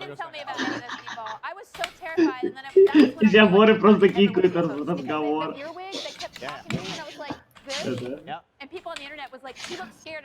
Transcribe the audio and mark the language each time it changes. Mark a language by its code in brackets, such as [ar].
[en] didn't tell me about any of those people. I was so terrified, and then that's when [ru] Сейчас Боря просто кикает этот разговор. [en] the earwig, they kept talking to me, and I was like, this? And people on the internet was like, she looks scared.